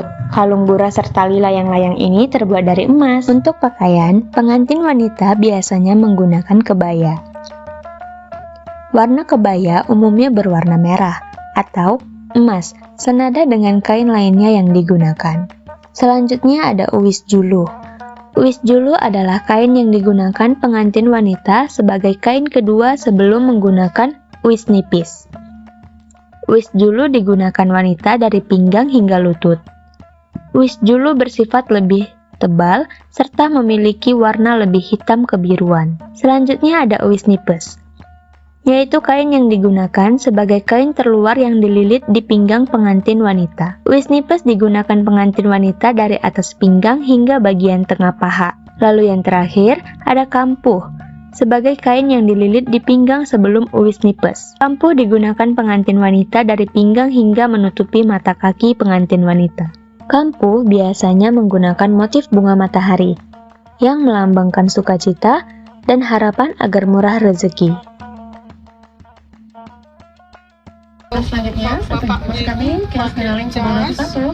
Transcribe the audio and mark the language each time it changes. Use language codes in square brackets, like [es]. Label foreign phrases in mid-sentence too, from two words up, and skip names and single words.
[id] Kalung bura sertali layang-layang ini terbuat dari emas. Untuk pakaian, pengantin wanita biasanya menggunakan kebaya. Warna kebaya umumnya berwarna merah atau emas, senada dengan kain lainnya yang digunakan. Selanjutnya ada uis juluh. Uis juluh adalah kain yang digunakan pengantin wanita sebagai kain kedua sebelum menggunakan uis nipis. Uis juluh digunakan wanita dari pinggang hingga lutut. Uis juluh bersifat lebih tebal serta memiliki warna lebih hitam kebiruan. Selanjutnya ada uis nipes, yaitu kain yang digunakan sebagai kain terluar yang dililit di pinggang pengantin wanita. Uis nipes digunakan pengantin wanita dari atas pinggang hingga bagian tengah paha. Lalu yang terakhir ada kampuh, sebagai kain yang dililit di pinggang sebelum uis nipes. Kampuh digunakan pengantin wanita dari pinggang hingga menutupi mata kaki pengantin wanita. Kampuh biasanya menggunakan motif bunga matahari. yang melambangkan sukacita dan harapan agar murah rezeki. Selanjutnya, kami kita kenalin sebelum satu.